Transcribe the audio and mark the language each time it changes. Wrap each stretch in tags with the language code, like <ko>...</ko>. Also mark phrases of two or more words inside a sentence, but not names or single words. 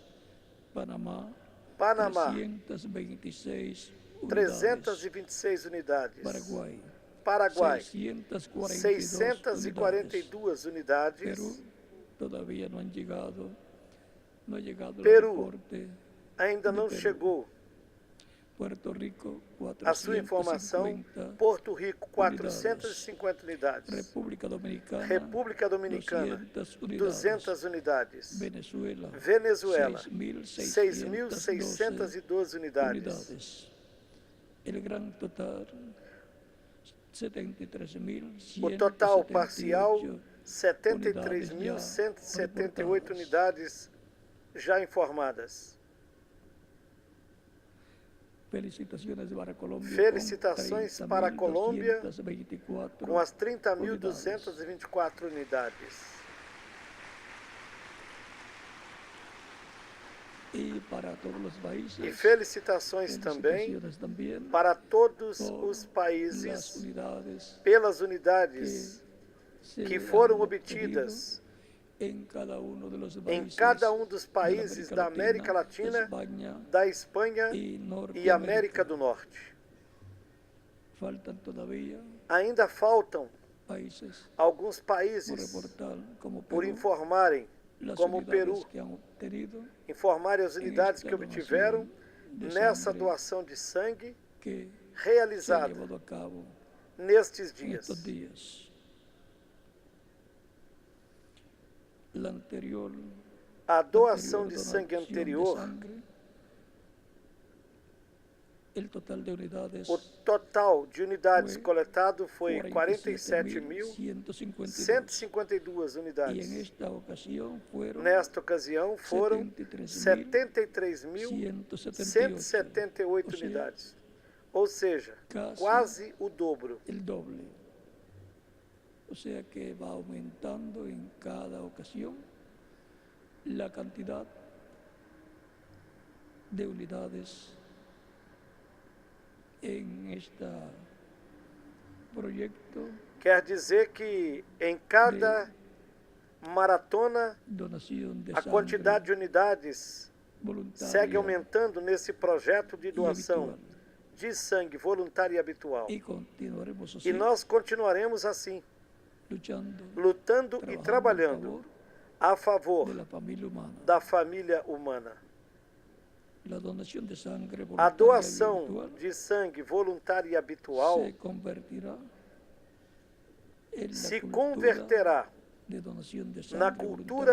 <es>Panamá, Panamá, 326 unidades.</es> <pt>326 unidades, Paraguai, 642 642 unidades,</pt> <es>Perú, todavía no ha llegado</es> <pt>Peru,</pt> <es>el reporte.</es> <pt>ainda não Peru. chegou</pt> <es>Puerto Rico,</es> <pt>a sua informação, 450. Porto Rico, 450 unidades,</pt> <es>República Dominicana,</es> <pt>República Dominicana, 200 unidades,</pt> <es>Venezuela,</es> <pt>Venezuela,</pt> <es>6.612</es> <pt>6.612 unidades.</pt> <es>El gran total, 73.178</es> <pt>O total parcial, 73.178 unidades já informadas. Felicitações para a Colômbia com as 30.224 unidades.</pt> <es>y para todos los países,</es> <pt>E felicitações também</pt> <es>felicitaciones también para todos por</es> <pt>os</pt> <es>las países unidades</es> <pt>pelas unidades</pt> <es>se</es> <pt>que foram</pt> <es>han obtenido</es> <pt>obtidas</pt> <es>en cada uno de los</es> <pt>em</pt> <es>países</es> <pt>cada um dos</pt> <es>de la</es> <pt>países da América Latina,</pt> <es>España</es> <pt>da Espanha</pt> <es>y</es> <pt>e</pt> <es>Norteamérica.</es> <pt>América do Norte.</pt> <es>Faltan todavía</es> <pt>Ainda faltam</pt> <es>países</es> <pt>alguns</pt> <es>por</es> <pt>países</pt> <es>reportar como</es> <pt>por</pt> <es>Perú,</es> <pt>informarem,</pt> <es>las</es> <pt>como o</pt> <es>unidades</es> <pt>Peru,</pt> <es>que han obtenido</es> <pt>informarem as</pt> <es>en</es> <pt>unidades</pt> <es>esta</es> <pt>que obtiveram</pt> <es>donación de</es> <pt>nessa</pt> <es>sangre</es> <pt>doação de sangue</pt> <es>que se ha</es> <pt>realizada</pt> <es>llevado a cabo</es> <pt>nestes</pt> <es>en estos</es> <pt>dias.</pt> <es>días. La anterior</es> <pt>A doação de</pt> <es>donación</es> <pt>sangue</pt> <es>de</es> <pt>anterior,</pt> <es>sangre, el total de unidades</es> <pt>o total de unidades foi coletado foi 47.152</pt> <es>47.152 y en</es> <pt>unidades.</pt> <es>esta ocasión fueron</es> <pt>Nesta ocasião foram</pt> <es>73.178</es> <pt>73.178 unidades, ou seja, quase o dobro.</pt> <es>el doble. O sea que va aumentando en cada ocasión la cantidad de unidades en este proyecto</es> <pt>Quer dizer que em cada maratona</pt> <es>donación de</es> <pt>a</pt> <es>sangre</es> <pt>quantidade de unidades</pt> <es>voluntaria</es> <pt>segue aumentando nesse projeto de</pt> <es>y</es> <pt>doação</pt> <es>habitual.</es> <pt>de sangue voluntária e habitual.</pt> <es>Y continuaremos así,</es> <pt>E nós continuaremos assim,</pt> <es>luchando,</es> <pt>lutando e</pt> <es>trabajando</es> <pt>trabalhando a</pt> <es>a favor favor de la familia humana.</es> <pt>da família humana.</pt> <es>La donación de sangre</es> <pt>A</pt> <es>voluntaria y</es> <pt>doação</pt> <es>habitual</es> <pt>de sangue voluntária e habitual</pt> <es>se convertirá en la</es> <pt>se</pt> <es>cultura</es> <pt>converterá</pt> <es>de donación de sangre</es> <pt>na cultura</pt>